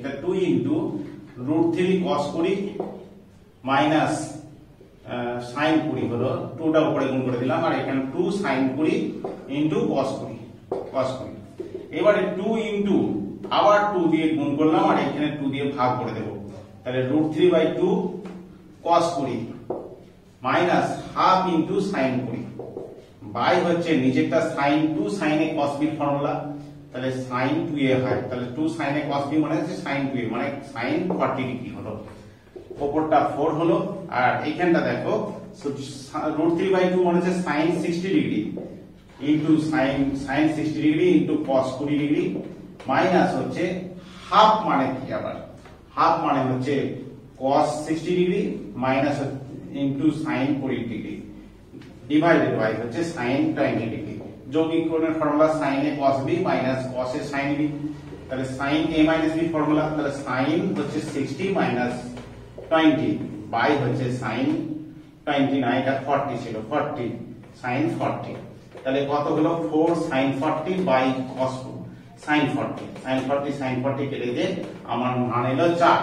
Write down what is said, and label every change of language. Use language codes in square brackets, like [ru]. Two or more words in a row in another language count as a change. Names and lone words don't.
[bn] তাহলে 2 ইন্টু √3cos20 মাইনাস sin20 হলো, 2টা উপরে গুণ করে দিলাম, আর এখানে 2 sin20 ইন্টু cos20। এবারে 2 ইন্টু আবার 2 দিয়ে গুণ করলাম, আর এখানে 2 দিয়ে ভাগ করে দেব। তাহলে √3/2 cos20 মাইনাস হাফ ইন্টু sin20 বাই হচ্ছে নিচেরটা sin2 sin a cos b ফর্মুলা, তাহলে sin2a হয়। তাহলে 2 sin a cos b মানে হচ্ছে sin2a মানে sin40 হলো, উপরটা 4 হলো, আর এইখানটা দেখো √3/2 মানে হচ্ছে sin60 ইন্টু sin60 ইন্টু cos20 মাইনাস হচ্ছে হাফ মানে কি, আবার হাফ মানে হচ্ছে cos60 মাইনাস ইন্টু sin40 [en] divided by [bn] হচ্ছে sin20। যৌগিকরণের ফর্মুলা sin a cos b মাইনাস cos a sin b, তাহলে sin a মাইনাস b ফর্মুলা, তাহলে sin হচ্ছে 60 মাইনাস 20 বাই হচ্ছে sin20 না, এটা 40 ছিল, 40 sin40। তাহলে কত হলো 4 sin40 বাই cos sin40 কেটে দিয়ে আমার মান এলো 4।